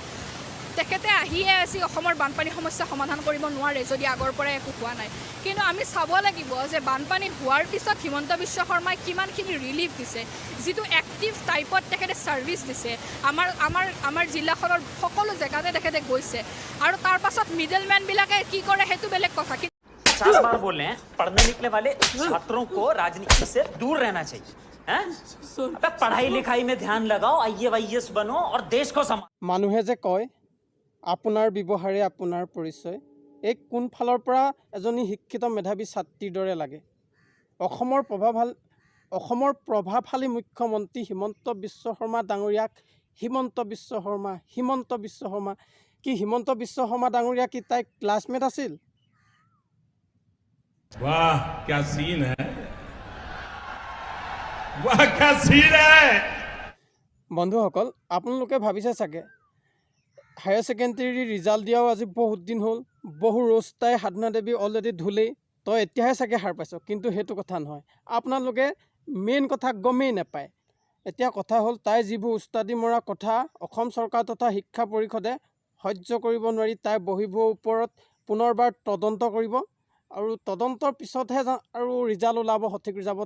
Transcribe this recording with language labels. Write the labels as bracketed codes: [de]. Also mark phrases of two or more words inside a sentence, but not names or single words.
[as] তেখেতে আহিয়ে আজি অসমৰ বানপানী সমস্যা সমাধান কৰিব নোৱাৰে, যদি আগৰ পৰাই একো হোৱা নাই। কিন্তু আমি চাব লাগিব যে বানপানী হোৱাৰ পিছত হিমন্ত বিশ্ব শৰ্মাই কিমানখিনি ৰিলিফ দিছে, যিটো [en] active typeত [as] তেখেতে ছাৰ্ভিচ দিছে। আমাৰ জিলাখনৰ সকলো জেগাতে তেখেতে গৈছে, আৰু তাৰ পাছত মিডলমেনবিলাকে কি কৰে সেইটো বেলেগ কথা। [hi] 50 बार बोल रहे हैं, पढ़ने निकले वाले छात्रों को राजनीति से दूर रहना चाहिए। अबे पढ़ाई लिखाई में ध्यान लगाओ, IAS बनो और देश को [as] মানুহে যে কয় আপোনাৰ ব্যৱহাৰে আপোনাৰ পৰিচয়, এই কোনফালৰ পৰা এজনী শিক্ষিত মেধাৱী ছাত্ৰীৰ দৰে লাগে। অসমৰ প্ৰভাৱশালী মুখ্যমন্ত্ৰী হিমন্ত বিশ্ব শৰ্মা ডাঙৰীয়াক হিমন্ত বিশ্ব শৰ্মা কি হিমন্ত বিশ্ব শৰ্মা ডাঙৰীয়া কি তাইৰ ক্লাছমেট আছিল? [hi] वाह क्या सीन है, वाह क्या सीन है। [as] বন্ধুসকল, আপোনালোকে ভাবিছে চাগে [en] higher secondary result [as] দিয়াও আজি বহুত দিন হ'ল, বহু ৰোজ তাই সাধনা দেৱী অলৰেডি ধুলেই, তই এতিয়াহে চাগে সাৰ পাইছ। কিন্তু সেইটো কথা নহয়, আপোনালোকে মেইন কথা গমেই নাপায়। এতিয়া কথা হ'ল, তাই যিবোৰ উস্তাদি মৰা কথা অসম চৰকাৰ তথা শিক্ষা পৰিষদে সহ্য কৰিব নোৱাৰি, তাই বহীবোৰৰ ওপৰত পুনৰবাৰ তদন্ত কৰিব, আৰু তদন্তৰ পিছতহে আৰু ৰিজাল্ট ওলাব, সঠিক ৰিজাল্ট।